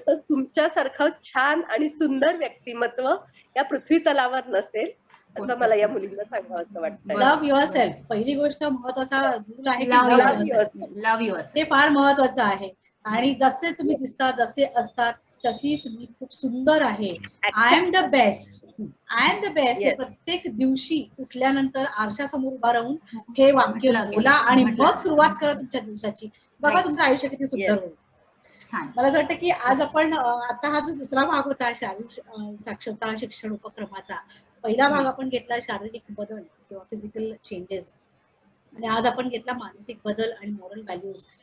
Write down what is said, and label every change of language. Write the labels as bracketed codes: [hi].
[mr] तर तुमच्यासारखं छान आणि सुंदर व्यक्तिमत्व या पृथ्वी तलावर नसेल असं मला या मुलींना सांगावं वाटतं. [en] love yourself, [mr] पहिली गोष्ट महत्वाचा रूल आहे, [en] love your [mr] ते फार महत्वाचं आहे. आणि जसे तुम्ही दिसता, जसे असतात तशीच मी खूप सुंदर आहे. [en] I am the best, I am the best. [mr] प्रत्येक दिवशी उठल्यानंतर आरशासमोर उभा राहून हे वाक्य बोला आणि मग सुरुवात करा तुमच्या दिवसाची. बघा तुमचं आयुष्य किती सुंदर होईल. मला असं वाटतं की आज आपण आजचा हा जो दुसरा भाग होता शारीरिक साक्षरता शिक्षण उपक्रमाचा, पहिला भाग आपण घेतला शारीरिक बदल किंवा फिजिकल चेंजेस, आणि आज आपण घेतला मानसिक बदल आणि मॉरल व्हॅल्यूज.